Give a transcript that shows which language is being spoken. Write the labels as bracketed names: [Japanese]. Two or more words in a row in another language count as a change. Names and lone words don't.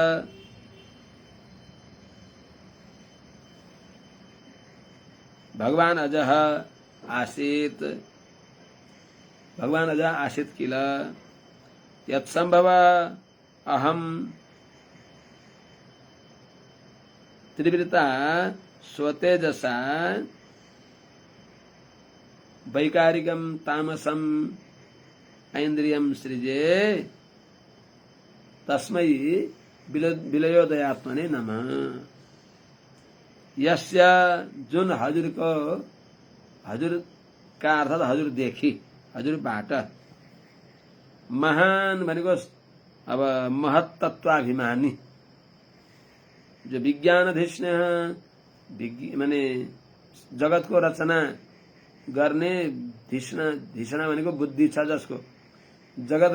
[Sanskrit] भगवान अजः आसीत्, भगवान अजः आसीत् किल यत्सम्भव अहम त्रिवृता स्वतेजसा वैकारिकम तामसम ऐन्द्रियम सृजे। तस्मै विलयोदयात्मने नमः। [Nepali] यस्य जुन हजुरको, हजुरका अर्थात हजुरदेखि, हजुरबाट, महान भनेको अब महत्तत्वाभिमानी, जो विज्ञानधिष्ण माने जगतको रचना गर्ने धिषणा भनेको बुद्धि छ, जसको जगत